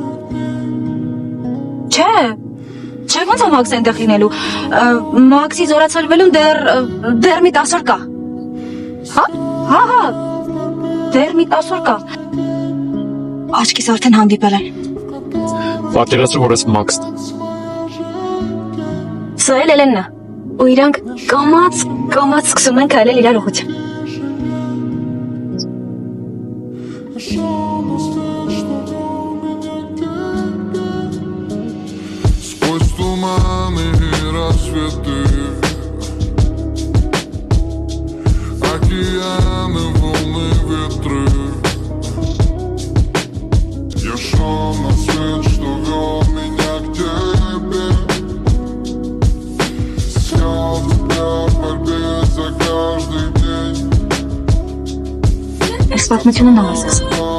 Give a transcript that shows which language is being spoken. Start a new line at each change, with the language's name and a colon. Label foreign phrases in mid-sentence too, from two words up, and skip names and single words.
Armenian: Չէ։ Չէ, ոնց է Մաքսը այնտեղ լինելու։ Մաքսի զորացրվելուն դեռ մի 10 օր կա։ Հա։ Հա։ Դեռ մի 10 օր կա։ Աչքիս արդեն հանդիպել են։ Պատկերացրու, որ ես Մաքսն ես։ Սա էլ Էլենն է։ Ու իրանք կամաց սկսում են քայլել իրար ուղղությամբ։
Russian: Сквозь туманы и рассветы, океаны, волны, ветры. Я шел на свет, что вел меня к тебе. Искал тебя в борьбе за каждый день.
Armenian: Այս պատմությունն ալասես։